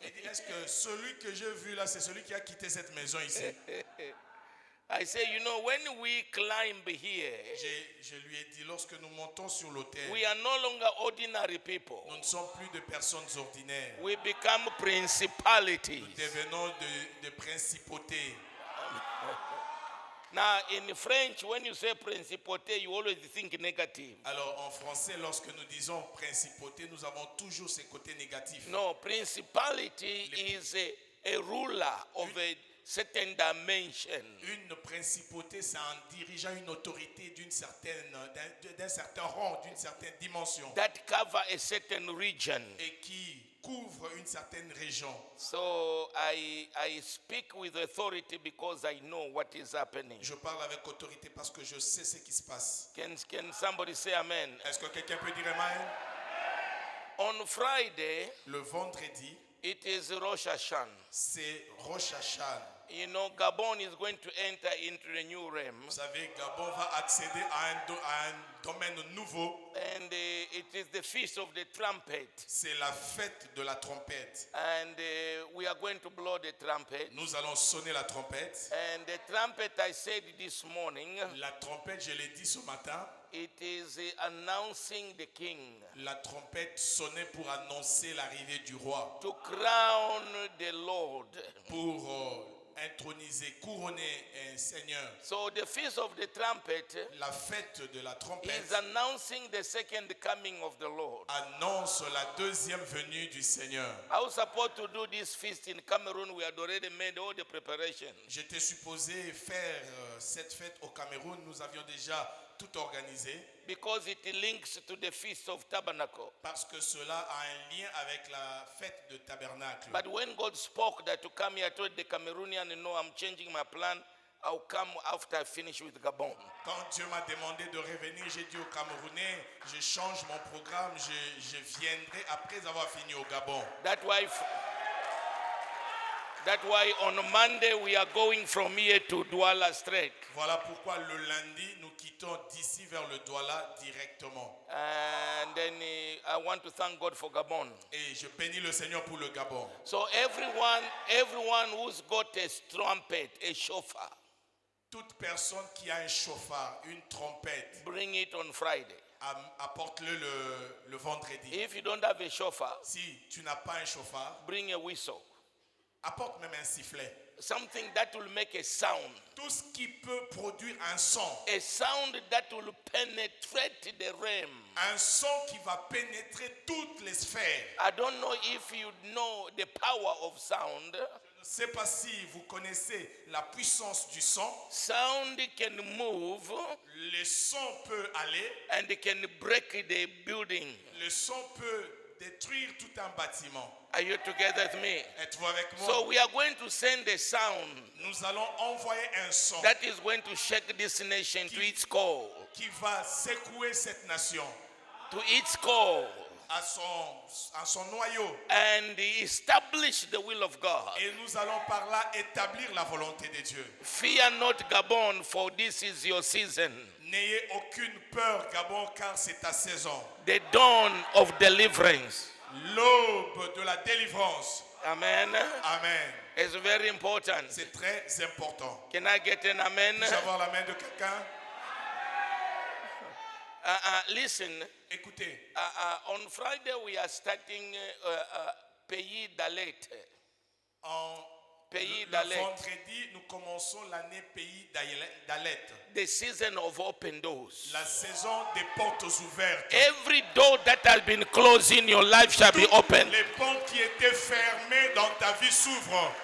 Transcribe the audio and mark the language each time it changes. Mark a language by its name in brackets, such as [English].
[French] Elle dit, est-ce que celui que j'ai vu là, c'est celui qui a quitté cette maison ici? [English] I say, you know, when we climb here, [French] Je lui ai dit, lorsque nous montons sur l'autel, [English] we are no longer ordinary people. [French] nous ne sommes plus de personnes ordinaires. [English] We become principalities. [French] Nous devenons de principautés. [English] Now, in French, when you say principauté, you always think negative. [French] Alors, en français, lorsque nous disons principauté, nous avons toujours ces côtés négatifs. [English] No, principality is a ruler of a certain dimension. [French] Une principauté, c'est un dirigeant, une autorité d'un certain rang, d'une certaine dimension. [English] That cover a certain region. [French] Et qui couvre une certaine région. [English] So I speak with authority because I know what is happening. [French] Je parle avec autorité parce que je sais ce qui se passe. [English] Can somebody say amen? [French] Est-ce que quelqu'un peut dire amen? [English] On Friday, [French] Le vendredi, [English] it is Rosh Hashanah. [French] c'est Rosh Hashanah. [English] You know, Gabon is going to enter into a new realm. [French] Vous savez, Gabon va accéder à un domaine nouveau. [English] And it is the feast of the trumpet. [French] C'est la fête de la trompette. [English] And we are going to blow the trumpet. [French] Nous allons sonner la trompette. [English] And the trumpet, I said this morning, [French] La trompette, je l'ai dit ce matin, [English] it is announcing the king. [French] la trompette sonnait pour annoncer l'arrivée du roi. [English] To crown the Lord. [French] Pour introniser, couronner un seigneur. [English] So the feast of the trumpet [French] La fête de la [English] is [French] trompette [English] announcing the second coming of the Lord. [French] annonce la deuxième venue du Seigneur. [English] I was supposed to do this feast in Cameroon. We had already made all the preparations. [French] J'étais supposé faire cette fête au Cameroun. Nous avions déjà tout organisé. [English] Because it links to the feast of tabernacle. [French] Parce que cela a un lien avec la fête de tabernacle. [English] But when God spoke that to come here, I told the Cameroonian, no, I'm changing my plan. I'll come after I finish with Gabon. [French] Quand Dieu m'a demandé de revenir, j'ai dit aux Camerounais, je change mon programme, je viendrai après avoir fini au Gabon. [English] That's why on Monday we are going from here to Douala straight. [French] Voilà pourquoi le lundi, nous quittons d'ici vers le Douala directement. [English] And then I want to thank God for Gabon. [French] Et je bénis le Seigneur pour le Gabon. [English] So everyone who's got a trumpet, a shofar, [French] Toute personne qui a un chauffard, une trompette, [English] bring it on Friday. [French] apporte-le le vendredi. [English] If you don't have a shofar, [French] Si tu n'as pas un chauffard, [English] bring a whistle. [French] apporte même un sifflet. [English] Something that will make a sound. [French] Tout ce qui peut produire un son. [English] A sound that will penetrate the realm. [French] Un son qui va pénétrer toutes les sphères. [English] I don't know if you know the power of sound. [French] Je ne sais pas si vous connaissez la puissance du son. [English] Sound can move [French] Le son peut aller. [English] and it can break the building. [French] Le son peut détruire tout un bâtiment. [English] Are you together with me? [French] Êtes-vous avec moi? [English] So we are going to send a sound [French] Nous allons envoyer un son [English] that is going to shake this nation to its core. [French] qui va secouer cette nation [English] To its core. [French] à son noyau. [English] And establish the will of God. [French] Et nous allons par là établir la volonté de Dieu. [English] Fear not, Gabon, for this is your season. [French] N'ayez aucune peur, Gabon, car c'est ta saison. [English] The dawn of deliverance. [French] L'aube de la délivrance. Amen. Amen. [English] It's very important. [French] C'est très important. [English] Can I get an amen? [French] Puis-je avoir la main de quelqu'un? [English] Listen, [French] Écoutez, [English] on Friday we are starting Pays d'Alette. Pays [French] le d'Alette. vendredi, nous commençons l'année Pays d'Alette. [English] The season of open doors. [French] La saison des portes ouvertes. [English] Every door that has been closed in your life shall be opened. [French] Les portes qui étaient fermées dans ta vie s'ouvrent.